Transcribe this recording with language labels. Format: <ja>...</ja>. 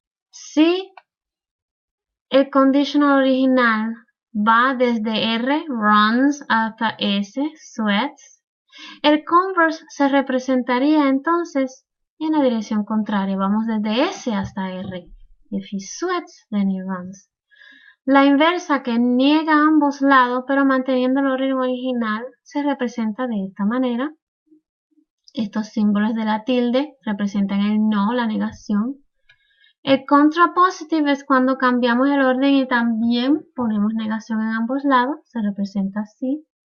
<es>Si el conditional original va desde R, runs, hasta S, sweats, el converse se representaría entonces en la dirección contraria. Vamos desde S hasta R.</es> <en>If he sweats, then he runs.</en> <es>La inversa, que niega ambos lados, pero manteniendo el orden original, se representa de esta manera. Estos símbolos de la tilde representan el no, la negación. El contrapositive es cuando cambiamos el orden y también ponemos negación en ambos lados, se representa así.</es>